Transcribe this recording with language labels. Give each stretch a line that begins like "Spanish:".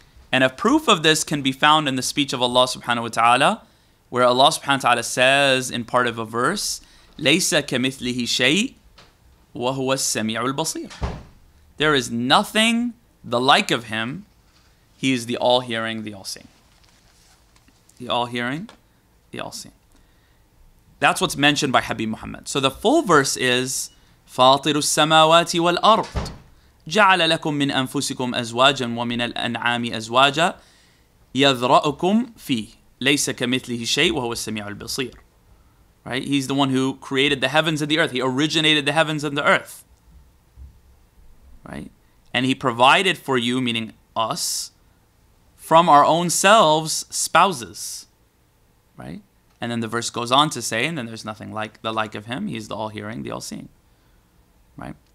English: And a proof of this can be found in the speech of Allah subhanahu wa ta'ala, where Allah subhanahu wa ta'ala says in part of a verse,
Arabic: لَيْسَ كَمِثْلِهِ شَيْءٍ وَهُوَ السَّمِيعُ الْبَصِيرُ.
English: There is nothing the like of Him. He is the all-hearing, the all-seeing. The all-hearing, the all-seeing. That's what's mentioned by Habib Muhammad. So the full verse is
Arabic: فاطر السماوات والأرض جعل لكم من أنفسكم أزواجا ومن الأنعام أزواجا يذرأكم فيه ليس كمثله شيء وهو السميع البصير.
English: Right? He's the one who created the heavens and the earth. He originated the heavens and the earth. Right? And He provided for you, meaning us, from our own selves, spouses. Right? And then the verse goes on to say, and then there's nothing like the like of Him. He's the all-hearing, the all-seeing. Right?